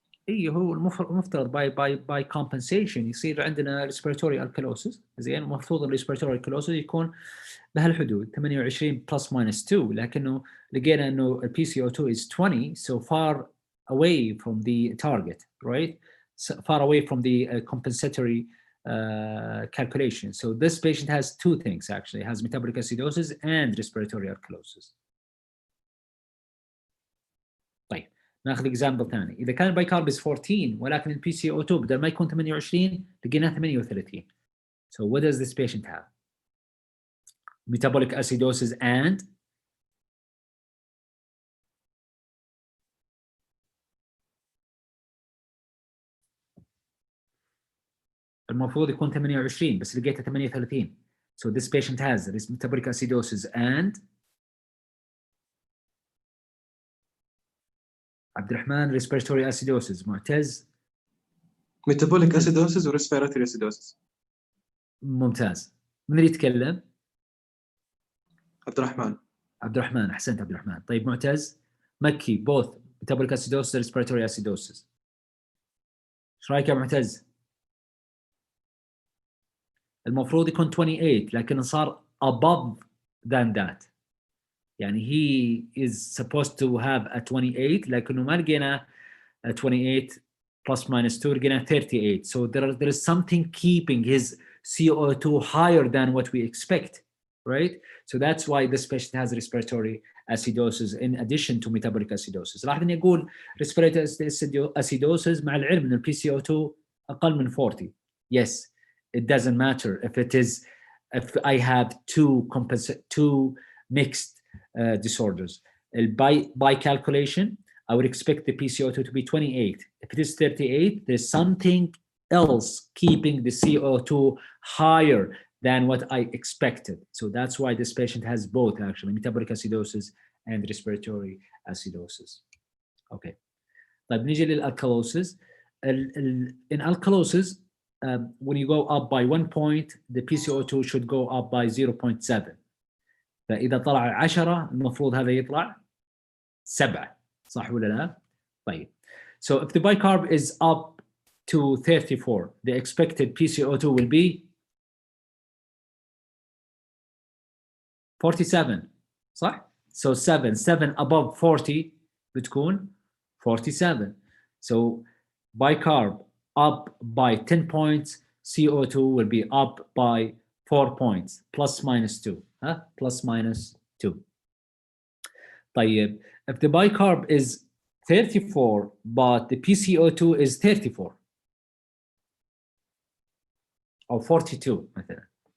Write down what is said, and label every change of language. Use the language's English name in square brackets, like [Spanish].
[Arabic] هو المفترض باي كومبنسيشن يصير عندنا ريسبيراتوري الكالوسيس. زين، المفروض الريسبيراتوري الكالوسيس يكون بهالحدود 28 بلس ماينس 2، لكنه لقينا انه البي سي او 2 [English] is 20 so far away from the target, right? So far away from the compensatory calculation. So this patient has two things actually, has metabolic acidosis and respiratory alkalosis. [Arabic] طيب ناخذ example ثاني. اذا كان البايكارب [English] is 14 [Arabic] ولكن البي سي او 2 بدل ما يكون 28 لقيناه 38. [English] So what does this patient have? Metabolic acidosis and [Arabic] المفروض يكون 28 بس لقيته 38. [English] So this patient has metabolic acidosis and عبد الرحمن respiratory acidosis. [Arabic] معتز [English] metabolic acidosis و respiratory acidosis. [Arabic] ممتاز. من اللي يتكلم؟ عبد الرحمن. عبد الرحمن، احسنت عبد الرحمن. طيب معتز؟ مكي both [English] metabolic acidosis respiratory acidosis. [Arabic] ايش رايك يا معتز؟ المفروض يكون 28 لكن صار [English] above than that. يعني he is supposed to have a 28 [Arabic] لكنه ما لقينا [English] a 28 plus minus 2 لقينا 38. So there is something keeping his CO2 higher than what we expect, right? So that's why this patient has respiratory acidosis in addition to metabolic acidosis. [Arabic] لاحظ اني اقول respiratory acidosis مع العلم ان البي سي او 2 اقل من 40. [English] Yes, it doesn't matter if I have two mixed disorders. By calculation, I would expect the PCO2 to be 28. If it is 38, there's something else keeping the CO2 higher than what I expected. So that's why this patient has both actually, metabolic acidosis and respiratory acidosis. Okay. [Arabic] طيب نيجي للalkalosis. [English] In alkalosis, when you go up by 1 point, the PCO2 should go up by 0.7. [Arabic] فإذا طلع 10 المفروض هذا يطلع 7. صح ولا لا؟ طيب. [English] So if the bicarb is up to 34, the expected PCO2 will be 47. صح؟ So 7 above 40 بتكون 47. So bicarb up by 10 points, CO2 will be up by 4 points, plus minus 2. Plus minus 2. طيب, if the bicarb is 34, but the PCO2 is 34 or 42, مثلا.